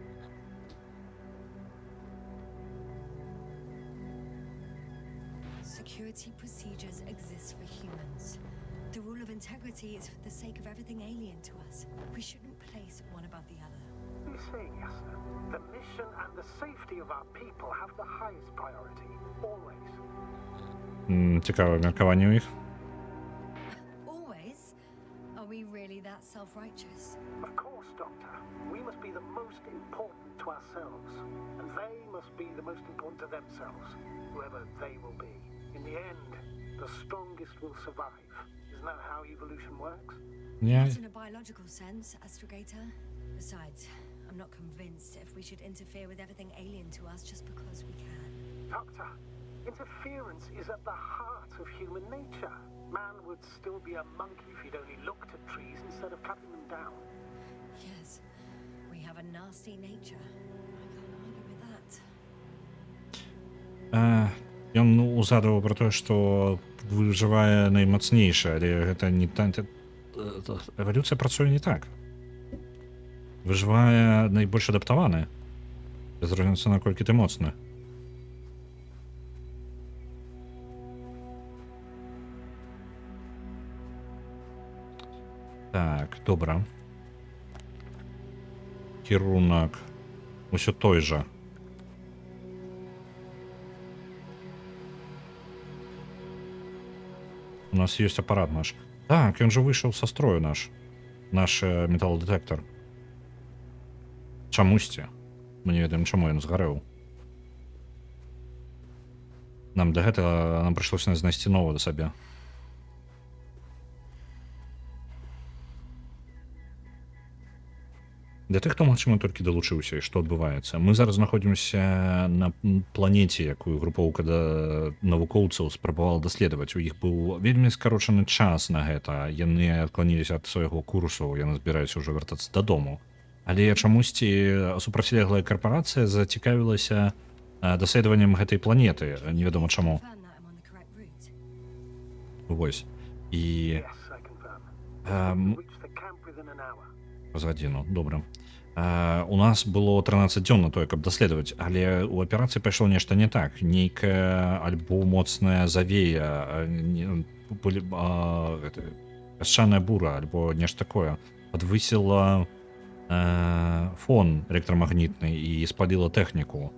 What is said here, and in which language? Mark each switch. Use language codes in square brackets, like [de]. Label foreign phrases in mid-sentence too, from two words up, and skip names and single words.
[en] Security procedures exist for humans. The rule of integrity is for the sake of everything alien to us. We shouldn't place one above the other. You're saying, Yasna, the mission and the safety of our people have the highest priority, always. [be] Цікаве міркування у їх. [en] Always? Are we really that self-righteous? Of course, Doctor. We must be the most important to ourselves, and they must be the most important to themselves, whoever they will be. In the end, the strongest will survive. Isn't that how evolution works? Yeah. Not in a biological sense, Astrogator. Besides, I'm not convinced if we should interfere with everything alien to us just because we can. Doctor, interference is at the heart of human nature. Man would still be a monkey if he'd only looked at trees instead of cutting them down. Yes, we have a nasty nature. I can't argue with that. [be] Ён узгадываў пра тое, што выжывае наймацнейшы, але гэта не эвалюцыя працуе не так. Выжывае найбольш адаптаваны. Без розніцы, наколькі ты моцны. Так, добра. Кірунак усё той жа. [ru] У нас есть аппарат наш. Так, он же вышел со строю наш металлодетектор. [be] Чамусьці. Мы не ведаем, чаму ён згарэў. Нам для гэтага нам прыйшлося знайсці новы да сабе. Для тых, хто магчыма толькі далучыўся і што адбываецца. Мы зараз знаходзімся на планеце, якую групоўка навукоўцаў спрабавала даследаваць. У іх быў вельмі скарочаны час на гэта. Яны адкланіліся ад свайго курсу, яны збіраюцца ўжо вяртацца дадому. Але чамусьці супрацьлеглая карпарацыя зацікавілася даследаваннем гэтай планеты. Невядома чаму. [en] Confirm that I'm on the correct route. [be] Вось. І [en] Yes, I confirm. Reach the camp within an hour. [be] з гадзіну, добра. У нас было 13 дзён на тое, каб даследаваць, але ў аперацыі пайшло нешта не так. Нейкая альбо моцная завея, пясчаная бура, альбо нешта такое. Падвысіла фон электрамагнітны і спаліла тэхніку.